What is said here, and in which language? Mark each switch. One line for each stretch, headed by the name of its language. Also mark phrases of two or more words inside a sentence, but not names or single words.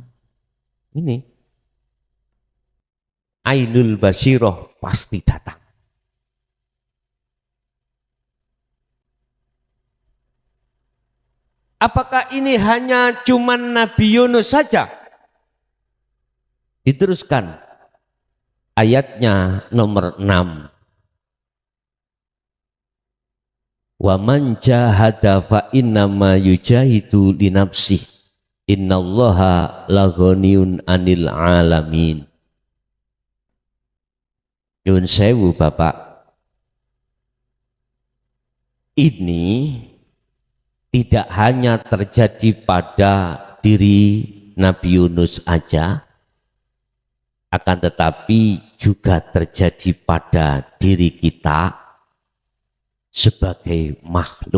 Indonesian: Ini Ainul Basyirah pasti datang. Apakah ini hanya cuman Nabi Yunus saja? Diteruskan ayatnya nomor 6.
Arabic: ومن جاهد فإنما يجاهد لنفسه إن الله لغني عن العالمين.
Javanese: Nyuwun sewu Bapak.
Indonesian: Ini tidak hanya terjadi pada diri Nabi Yunus aja, akan tetapi juga terjadi pada diri kita sebagai makhluk.